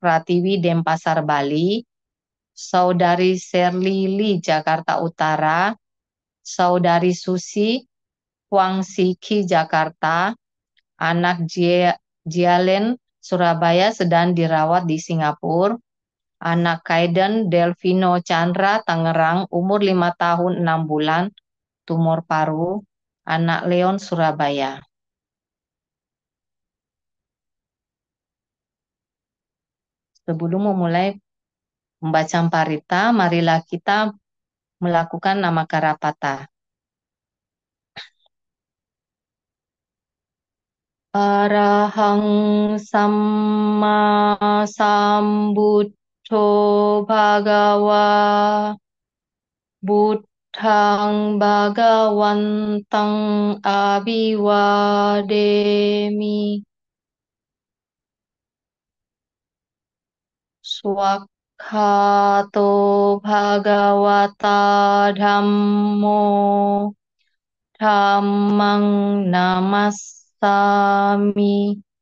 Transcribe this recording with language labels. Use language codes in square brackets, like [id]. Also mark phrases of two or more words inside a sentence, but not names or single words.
[id] Pratiwi Denpasar Bali, Saudari Sherly Lee Jakarta Utara, Saudari Susi Huang Siki Jakarta, anak Jialen Surabaya sedang dirawat di Singapura, anak Kaiden Delvino Chandra Tangerang umur 5 tahun 6 bulan, tumor paru, anak Leon Surabaya. Sebelum memulai membaca parita, marilah kita melakukan [pi] nama karapata. Arahang Samma Sambuddho Bhagawa Buddhang Bhagawantang Abhiwademi Swakhato Bhagavata Dhammo Dhammang Namassami